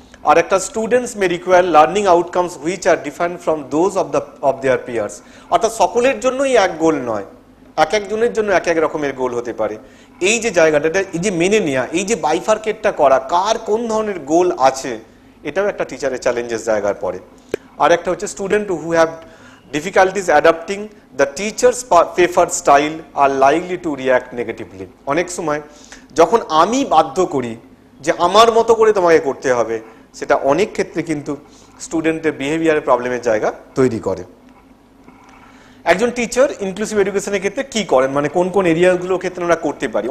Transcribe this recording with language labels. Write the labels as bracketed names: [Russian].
[Bangla] আর একটা [English] Students may require learning outcomes which are different from those of their peers. [Bangla] অর্থাৎ সকলের জন্যই এক গোল নয়, এক একজনের জন্য এক এক রকমের গোল হতে পারে। এই যে জায়গাটা, এই যে মেনে নেওয়া, এই যে বাইফার্কেটটা করা, কার কোন ধরনের গোল আছে, এটাও একটা টিচারের চ্যালেঞ্জের জায়গার পরে। আর একটা হচ্ছে [English] Student who have difficulties adapting the teacher's preferred style are likely to react negatively. [Bangla] অনেক সময় যখন আমি বাধ্য করি যে আমার মতো করে তোমাকে করতে হবে, সেটা অনেক ক্ষেত্রে কিন্তু স্টুডেন্টের বিহেভিয়ারের প্রবলেমের জায়গা তৈরি করে। একজন টিচার ইনক্লুসিভ এডুকেশনের ক্ষেত্রে কি করেন, মানে কোন কোন এরিয়াগুলোর ক্ষেত্রে আমরা করতে পারি?